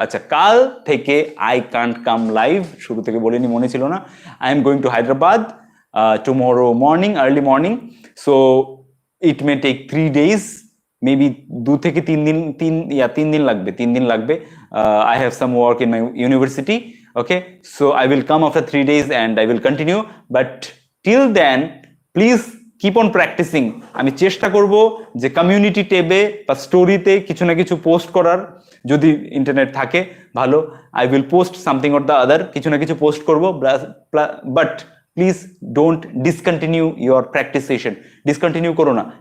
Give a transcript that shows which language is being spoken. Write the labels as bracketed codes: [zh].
[bn] আচ্ছা, কাল থেকে [en] I can't come live, [bn] শুরু থেকে বলিনি, মনে ছিল না। [en] I am going to Hyderabad tomorrow morning, early morning. So it may take 3 days, maybe [bn] 2 থেকে 3 দিন, 3 দিন লাগবে, [en] 3 দিন লাগবে। I have some work in my university. Okay, so I will come after 3 days and I will continue, but till then please keep on practicing. [bn] আমি চেষ্টা করব যে কমিউনিটি ট্যাবে বা স্টোরিতে কিছু না কিছু পোস্ট করার, যদি ইন্টারনেট থাকে ভালো। [en] I will post something or the other, [bn] কিছু না কিছু পোস্ট করব, [en] But please don't discontinue your practice session. [bn] Discontinue করো না।